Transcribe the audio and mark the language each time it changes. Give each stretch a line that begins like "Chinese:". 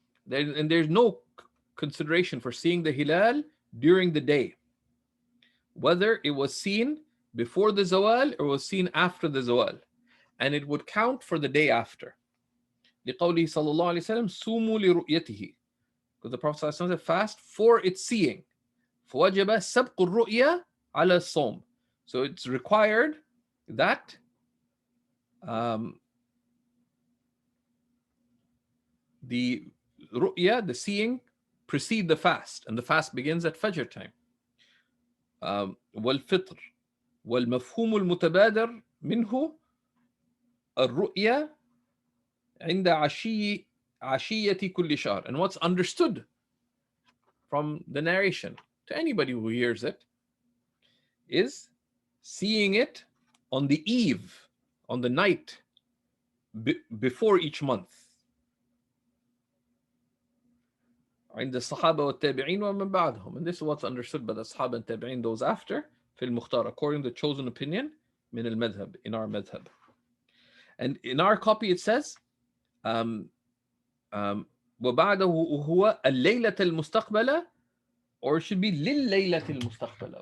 English: And there's no consideration for seeing the hilal during the day, whether it was seen before the zawal or was seen after the zawal, and it would count for the day after.
Arabic: لقوله صلى الله عليه وسلم صوموا لرؤيته,
English: because the Prophet said fast for its seeing.
Arabic: فوجب سبق الرؤية على الصوم.
English: So it's required that the ru'ya, the seeing, precede the fast, and the fast begins at Fajr time.
Arabic: والفطر والمفهوم المتبادر منه الرؤيا عند عشية كل شهر.
English: And what's understood from the narration to anybody who hears it is seeing it on the eve, on the night before each month.
Arabic: عند الصحابة والتابعين ومن بعدهم.
English: And this is what's understood by the Sahaba and Tabi'in, those after,
Arabic: في المختار,
English: according to the chosen opinion
Arabic: من المذهب,
English: in our madhab. And in our copy it says
Arabic: وبعده هو الليلة المستقبلة,
English: or it should be
Arabic: لليلة المستقبلة.